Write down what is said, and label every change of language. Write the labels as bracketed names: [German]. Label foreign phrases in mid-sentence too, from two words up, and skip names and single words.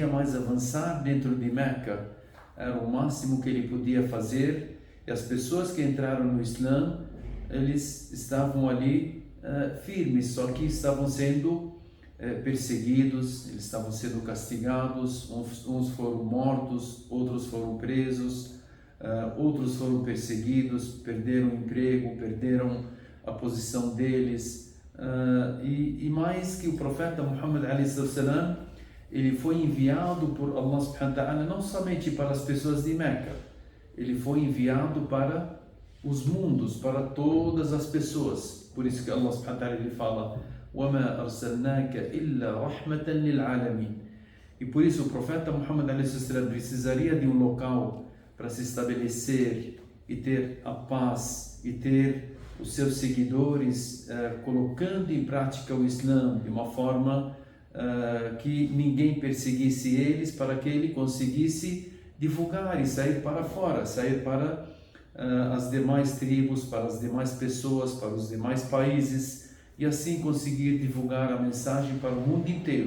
[Portuguese] mais avançar dentro de Meca, era o máximo que ele podia fazer, e as pessoas que entraram no Islã, eles estavam ali firmes, só que estavam sendo perseguidos, eles estavam sendo castigados, uns foram mortos, outros foram presos, outros foram perseguidos, perderam o emprego, perderam a posição deles, e mais que o profeta Muhammad ﷺ ele foi enviado por Allah [Arabic] subhanahu wa ta'ala [Portuguese] não somente para as pessoas de Meca, ele foi enviado para os mundos, para todas as pessoas. Por isso que Allah [Arabic] subhanahu wa ta'ala [Portuguese] ele fala: [Arabic] وَمَا أَرْسَلْنَاكَ إِلَّا رَحْمَةً لِلْعَالَمِينَ. [Portuguese] E por isso o profeta Muhammad ﷺ precisaria de um local para se estabelecer e ter a paz e ter os seus seguidores colocando em prática o Islã de uma forma que ninguém perseguisse eles, para que ele conseguisse divulgar e sair para fora, sair para as demais tribos, para as demais pessoas, para os demais países, e assim conseguir divulgar a mensagem para o mundo inteiro.